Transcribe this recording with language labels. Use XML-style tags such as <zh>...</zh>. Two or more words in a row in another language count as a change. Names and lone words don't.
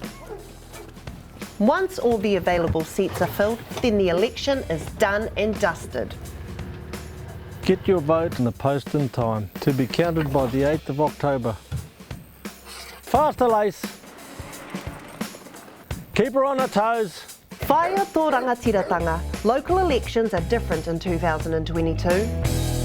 <en>Once all the available seats are filled, then the election is done and dusted. Get your vote in the post in time to be counted by the 8th of October. Faster, Lace. Keep her on her toes.</en> <mi>Whaia tō rangatiratanga,</mi> <en>local elections are different in 2022.</en>